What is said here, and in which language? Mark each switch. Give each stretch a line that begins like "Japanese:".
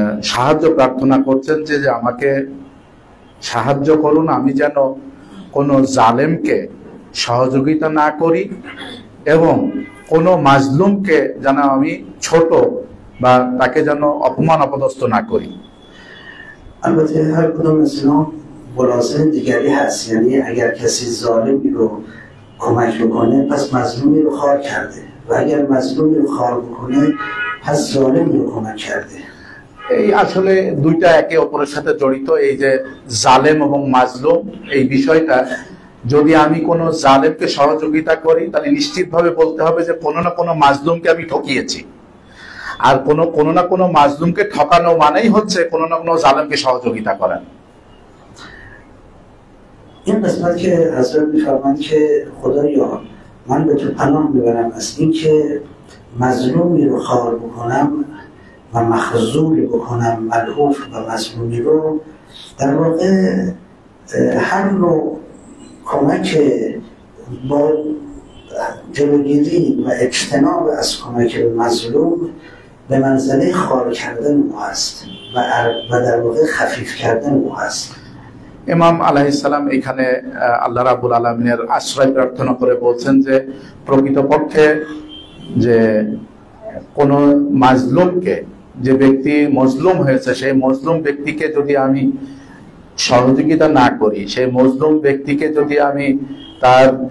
Bangla: সাহায্য প্রার্থনা করছেন যে আমাকে সাহায্য করুন, আমি যেন কোনো জালেমকে সহযোগিতা না করি এবং কোনো মাজলুমকে যেন আমি ছোট বা তাকে যেন অপমান অপদস্থ না করি।
Persian: البته هر کدوم از اینا ملازم دیگری هست، یعنی اگر کسی ظالمی رو کمک بکنه پس مظلومی رو خار کرده و اگر مظلومی رو خار بکنه پس ظالمی رو کمک کرده।
Bangla: এই আসলে দুইটা একে অপরের সাথে জড়িত। এই যে জালেম এবং মাজলুম, এই বিষয়টা যদি আমি কোনো জালেমকে সহযোগিতা করি তাহলে নিশ্চিতভাবে বলতে হবে যে কোনো না কোনো মাজলুমকে আমি ঠকিয়েছি, আর কোনো না কোনো মাজলুমকে ঠকানো মানেই হচ্ছে কোনো না কোনো জালেমকে সহযোগিতা করা।
Persian: این قسمت که حضرت می‌فرمایند که خدایا من به تو پناه میبرم از این که مظلومی رو خار بکنم و مخذول بکنم ملعوف و مظلومی رو. در واقع هر نوع کمک با جلوگیری و اجتناب از کمک به مظلوم به منزله خار کردن او است و در واقع خفیف کردن او است.
Bangla: ইমাম আলাইহিস সালাম এখানে আল্লাহ রাব্বুল আলামিনের আশ্রয় প্রার্থনা করে বলছেন যে প্রকৃতপক্ষে যে কোন মাজলুমকে, যে ব্যক্তি মজলুম হয়েছে সেই মজলুম ব্যক্তিকে যদি আমি সহযোগিতা না করি, সেই মজলুম ব্যক্তিকে যদি আমি তার